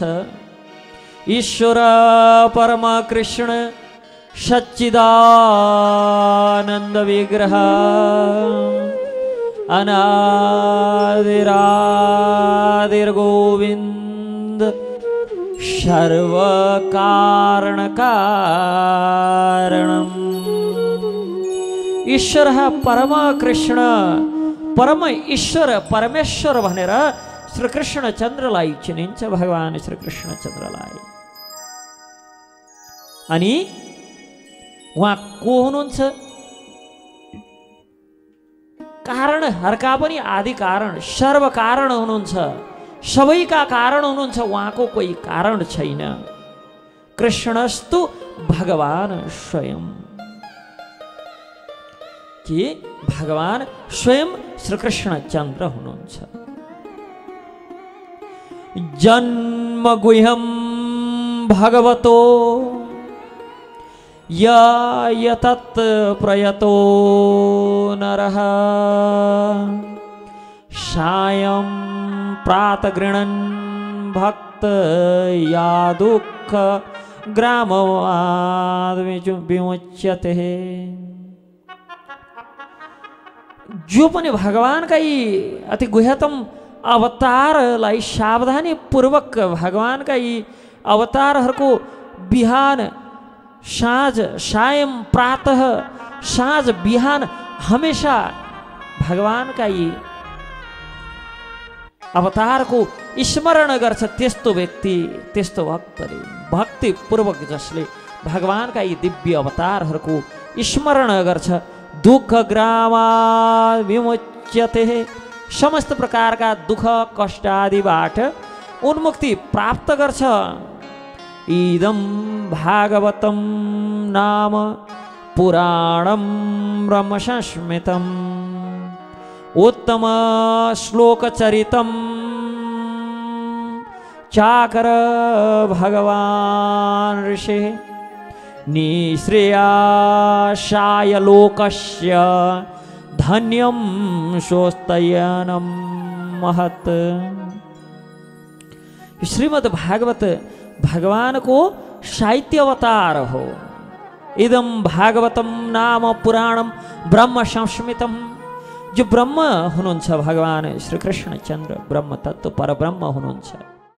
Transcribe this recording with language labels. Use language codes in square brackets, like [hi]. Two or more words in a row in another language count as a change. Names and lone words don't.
[sa] ईश्वर परम कृष्ण सच्चिदानंद विग्रह अनादिरादिर गोविंद सर्व कारण कारणम। [ne] ईश्वर परम कृष्ण परम ईश्वर परमेश्वर भनेर श्री कृष्ण चन्द्रलाई चिनिन्छ भगवान श्री कृष्ण चन्द्रलाई। अनि उहाँ को हुनुहुन्छ? कारणहरूका पनि आदि कारण सर्व कारण हुनुहुन्छ, सबैका कारण हुनुहुन्छ। उहाँको कोही कारण छैन। [sa] कृष्णस्तु भगवान स्वयं, [ne] कि भगवान स्वयं श्री कृष्ण चन्द्र हुनुहुन्छ। [sa] जन्म गुह्यम भगवतो यतत् प्रयतो नरः सायं प्रातः गृह्णन् भक्त या दुःख ग्रामवाद विमुच्यते। [ne] जो पनि भगवानका यी अति गुह्यतम अवतारलाई सावधानी पूर्वक भगवानका यी अवतारहरूको बिहान साँझ [sa] सायं प्रातः [ne] साँझ बिहान हमेशा भगवानका यी अवतारको स्मरण गर्छ। त्यस्तो व्यक्ति त्यस्तो भक्तले भक्तिपूर्वक जसले भगवानका यी दिव्य अवतारहरूको स्मरण गर्छ, [sa] दुःख ग्रामा विमुच्यते, [ne] समस्त प्रकारका दुःख कष्ट आदिबाट उन्मुक्ति प्राप्त गर्छ। [sa] इदं भागवतं नाम पुराणं ब्रह्म संस्मृतम् उत्तम श्लोकचरितं चाकर भगवान ऋषि निःश्रेयसाय लोकस्य धन्यं स्वस्तयनं महत्। [ne] श्रीमद् भागवत भगवान को साहित्य अवतार हो। [sa] इदम भागवतम नाम पुराणम ब्रह्म संस्मृतम। [ne] जो ब्रह्म हुनुहुन्छ भगवान श्री कृष्ण चन्द्र ब्रह्म तत्व परब्रह्म हुनुहुन्छ।